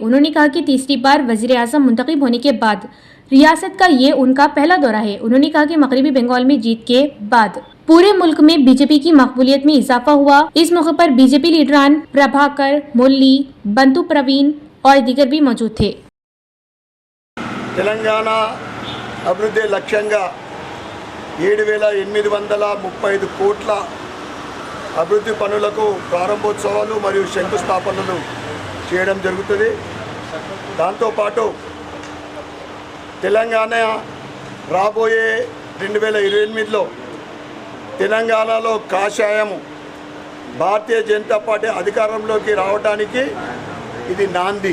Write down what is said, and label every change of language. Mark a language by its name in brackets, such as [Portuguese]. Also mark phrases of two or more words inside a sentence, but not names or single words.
[Urdu] انہوں نے کہا کہ تیسری بار وزیر اعظم منتخب ہونے کے بعد ریاست کا یہ ان کا پہلا دورہ ہے۔ انہوں نے کہا کہ مغربی بنگال میں جیت کے بعد پورے ملک میں BJP کی مقبولیت میں اضافہ ہوا۔ اس موقع پر BJP لیڈران پربھاکر ملی، بنتو پروین اور دیگر بھی موجود تھے۔ [Telugu] తెలంగాణ అభివృద్ధి లక్ష్యంగా 7,835 కోట్ల అభివృద్ధి పనులకు ప్రారంభోత్సవాలు మరియు శంకుస్థాపనలు చేయడం జరుగుతుంది। దాంతోపాటు తెలంగాణ రాబోయే 2028లో తెలంగాణలో కాషాయం భారతీయ జనతా పార్టీ అధికారంలోకి రావడానికి ఇది నాంది।